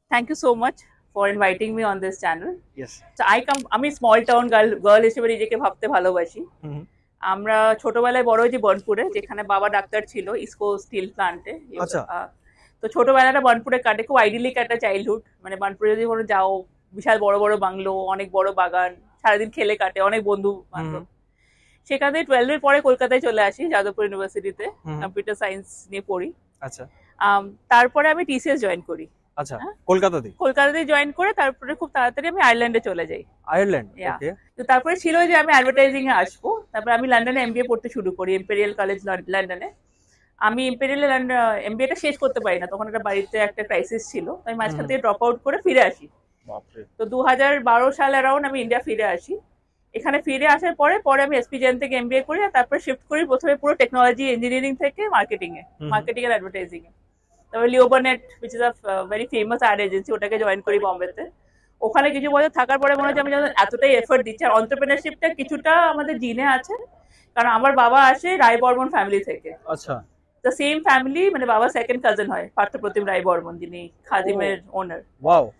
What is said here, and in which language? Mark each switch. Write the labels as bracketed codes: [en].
[en] Thank you so much for inviting me on this channel. Yes. [bn] So আমি small town girl হিসেবে নিজেকে ভাবতে ভালোবাসি। আমরা ছোটবেলায় বড় হয়েছি বনপুরে, যেখানে বাবা ডাক্তার ছিল ইসকো স্টিল প্লান্টে। তো ছোটবেলাটা বনপুরে কাটে, খুব আইডিয়ালিক একটা চাইল্ডহুড। মানে বনপুরে যদি কোনো যাও, বিশাল বড় বড় বাংলো, অনেক বড় বাগান, সারাদিন খেলে কাটে, অনেক বন্ধু বান্ধব। সেখান থেকে 12 এর পরে কলকাতায় চলে আসি, যাদবপুর ইউনিভার্সিটিতে কম্পিউটার সায়েন্স নিয়ে পড়ি। আচ্ছা। তারপরে আমি টিসিএস জয়েন করি। আচ্ছা, কলকাতাতে জয়েন করে তারপরে খুব তাড়াতাড়ি আমি আয়ারল্যান্ডে চলে যাই। আয়ারল্যান্ড, ওকে। তো তারপরে ছিল যে আমি অ্যাডভার্টাইজিং এ আসবো। তারপরে আমি লন্ডনে এমবিএ পড়তে শুরু করি, ইম্পেরিয়াল কলেজ লন্ডনে। আমি ইম্পেরিয়াল এমবিএটা শেষ করতে পারি না, তখন একটা বাড়িতে একটা ক্রাইসিস ছিল। আমি মাঝখান থেকে ড্রপ আউট করে ফিরে আসি। তো 2012 সাল অ্যারাউন্ড আমি ইন্ডিয়া ফিরে আসি। এখানে ফিরে আসার পরে আমি এসপি জেন থেকে এমবিএ করি, আর তারপরে শিফট করি প্রথমে পুরো টেকনোলজি ইঞ্জিনিয়ারিং থেকে মার্কেটিং এ আর অ্যাডভার্টাইজিং এ। তারপরে লিওবার্নেট, [en] which is a very famous ad agency, [bn] ওটাকে জয়েন করি বম্বেতে। ওখানে কিছু বছর থাকার পরে মনে হচ্ছে আমি যখন এতটাই এফর্ট দিচ্ছি, আর এন্টারপ্রেনারশিপটা কিছুটা আমাদের জিনে আছে, কারণ আমার বাবা আসে রায় বর্মন ফ্যামিলি থেকে। আচ্ছা। দ্য সেম ফ্যামিলি, মানে বাবা সেকেন্ড কাজিন হয় পার্থপ্রতিম রায় বর্মন, যিনি খাদিমের ওনার। ওয়াও।